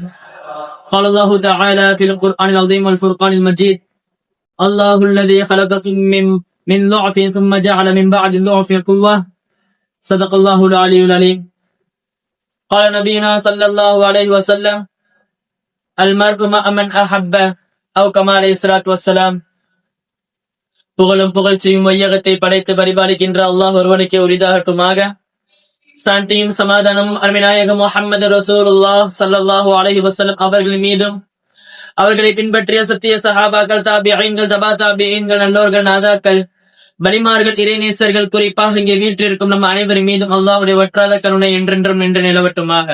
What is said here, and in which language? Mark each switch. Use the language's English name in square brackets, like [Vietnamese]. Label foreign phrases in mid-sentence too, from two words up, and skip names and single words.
[Arabic] قال الله تعالى في القرآن العظيم والفرقان المجيد: الله الذي خلقكم من ضعف ثم جعل من بعد الضعف قوة. صدق الله العلي العليم. قال نبينا صلى الله عليه وسلم: المرء مع من أحب أو كما عليه الصلاة والسلام. [Tamil] புகழும் புகழ்ச்சியும் வையகத்தை படைத்து பரிபாலிக்கின்ற அல்லாஹ் ஒருவனுக்கே உரிதாகட்டுமாக. சாந்தியும் சமாதானமும் அருமைநாயகம் முஹம்மது ரசூலுல்லாஹ் [Arabic] صلى الله عليه وسلم [Tamil] அவர்கள் மீதும், அவர்களை பின்பற்றிய சத்திய சஹாபாக்கள், தாபிஈன்கள், தபா தாபிஈன்கள், நல்லோர்கள், நாதாக்கள், வலிமார்கள், இறைநேசர்கள், குறிப்பாக இங்கே வீற்றிருக்கும் நம் அனைவரின் மீதும் அல்லாஹ்வுடைய வற்றாத கருணை என்றென்றும் நின்று நிலவட்டுமாக.